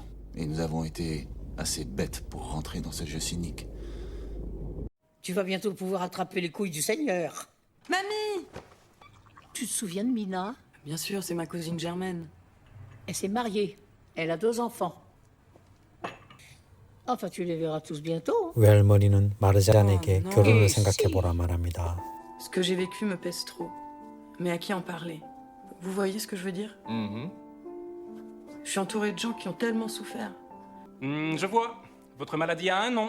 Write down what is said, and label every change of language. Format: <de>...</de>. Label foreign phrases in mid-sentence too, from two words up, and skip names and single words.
<fr>Et nous avons été assez bêtes pour rentrer dans ce jeu cynique. Tu vas bientôt pouvoir attraper les couilles du Seigneur. Mamie! Tu te souviens de Mina? Bien sûr, c'est ma cousine Germaine. Elle s'est mariée. Elle a 2 enfants. Enfin, tu les verras tous bientôt.</fr> <ko>외할머니는 마르자에게 어, 결혼을 너. 생각해보라 말합니다.</ko> <fr>Ce que j'ai vécu me pèse trop. Mais à qui en parler? Vous voyez ce que je veux dire? Je suis entourée de gens qui ont tellement souffert. Je vois. Votre maladie a un nom.</fr>